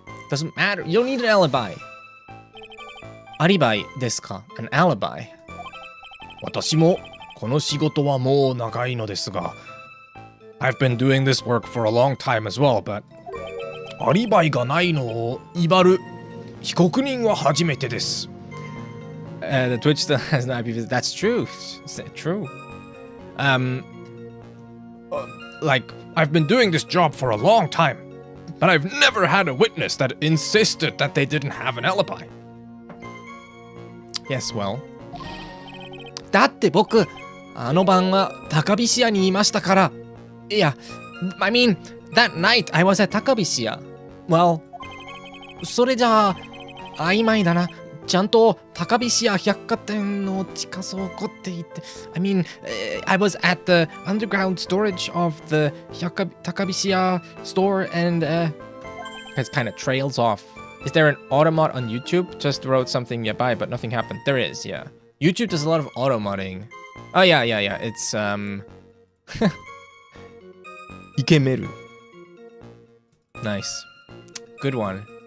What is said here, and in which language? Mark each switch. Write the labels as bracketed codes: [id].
[en] Doesn't matter. You don't need an alibi. [ja] アリバイですか? [en] An alibi. [ja] 私もこの仕事はもう長いのですが、 [en] I've been doing this work for a long time as well, but [ja] アリバイがないのを威張る被告人は初めてです。 [en] The Twitch still has no IP. That's true. True. Like, I've been doing this job for a long time, but I've never had a witness that insisted that they didn't have an alibi. Yes, well. [ja] だって僕、あの晩は高飛屋にいましたから。いや、 [en] I mean, that night I was at 高飛屋。 [ja] Well, それじゃあ、曖昧だな。ちゃんと高飛屋百貨店の地下倉庫って言って。 [en] I mean, I was at the underground storage of the 高飛屋 store and it kind of trails off. Is there an automod on YouTube? Just wrote something nearby, but nothing happened. There is, yeah. YouTube does a lot of automodding. Oh, yeah. It's, Ikemeru. Nice. Good one.